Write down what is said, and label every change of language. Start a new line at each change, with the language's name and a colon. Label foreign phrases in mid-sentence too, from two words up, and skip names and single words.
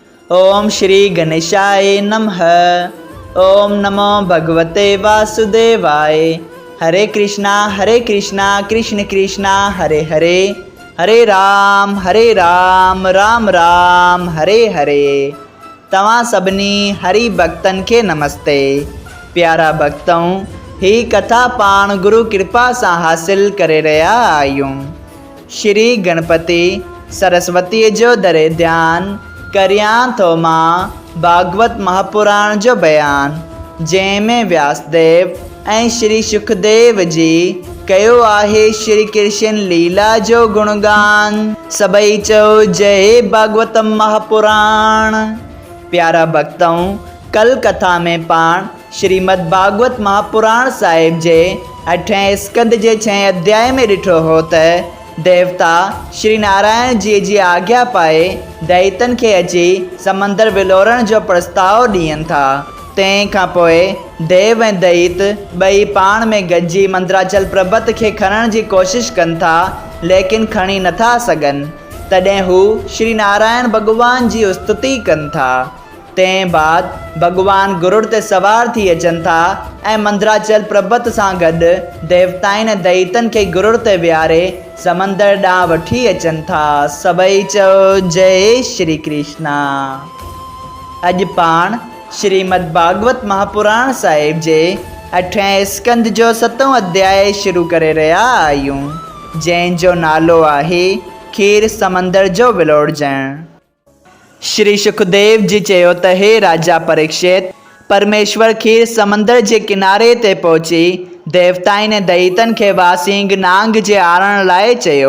Sanskrit: ओम श्री गणेशाय नमः। ओम नमो भगवते वासुदेवाय। हरे कृष्णा कृष्ण कृष्णा हरे हरे, हरे राम राम राम हरे हरे।
Sindhi: तव्हां सभिनी हरि भक्तन के नमस्ते। प्यारा भक्तों, ही कथा पाण गुरु कृपा से हासिल करे रहा आयूं। श्री गणपति सरस्वती जो दरे ध्यान करियां तो मां भागवत महापुराण जो बयान, जंहिंमें व्यासदेव ऐं श्री सुखदेव जी कयो आहे श्री कृष्ण लीला जो गुणगान। सभई चओ जय भागवतम महापुराण। प्यारा भक्तों, कल कथा में पाण श्रीमद् भागवत महापुराण साहिब जे 8वें स्कंद जे 6 अध्याय में ॾिठो हो त देवता श्री नारायण जी आज्ञा पाए दैतन के अची समंदर विलोरण जो प्रस्ताव ॾियनि था। तंहिंखां पोइ देव ऐं दैत ॿई पाण में गॾिजी मंदराचल पर्बत खे खणण जी कोशिश कनि था, लेकिन खणी नथा सघनि। तॾहिं हू श्री नारायण भॻवान जी स्तुति कनि था। तंहिं बाद भगवान गरुड़ ते सवार थी अचनि था ऐं मंदराचल पर्बत सां गॾु देवताउनि ऐं दैतन खे गरुड़ ते विहारे समंदर ॾांहुं वठी अचनि था। सभई चओ जय श्री कृष्णा। अॼु पाण श्रीमद् भागवत महापुराण साहिब जे 8वें स्कंद जो 7वां अध्याय शुरू करे रहिया आहियूं, जंहिंजो नालो आहे खीर समंदर जो विलोड़जण। श्री सुखदेव जी चयो त हे राजा परीक्षित, परमेश्वर खीर समंदर जे किनारे ते पहुची देवताउनि ऐं दैतन खे वासिंग नांग जे आणण लाइ चयो।